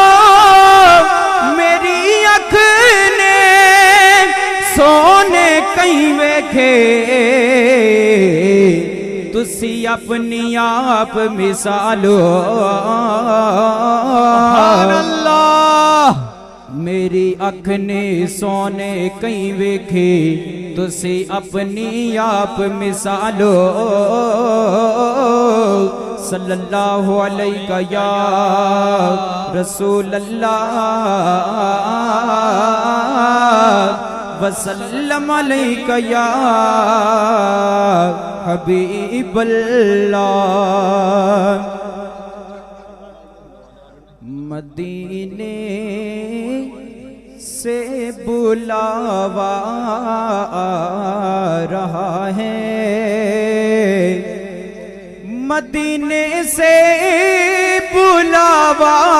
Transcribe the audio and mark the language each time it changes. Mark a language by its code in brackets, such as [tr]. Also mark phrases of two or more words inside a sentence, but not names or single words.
[pa] ਮੇਰੀ ਅੱਖ ਨੇ ਸੋਹਣੇ ਕਈ ਵੇਖੇ, ਤੁਸੀਂ ਆਪਣੀ ਆਪ ਮਿਸਾਲ ਓ। ਅੱਲਾਹ ਮੇਰੀ ਅੱਖ ਨੇ ਸੋਹਣੇ ਕਈ ਵੇਖੇ, ਤੁਸੀਂ ਆਪਣੀ ਆਪ ਮਿਸਾਲ ਓ। [ar] صلى الله عليك يا رسول الله وسلم عليك يا حبيب الله. [ur] مدینے سے بلاوا آ رہا ہے، مدینے سے بلاوا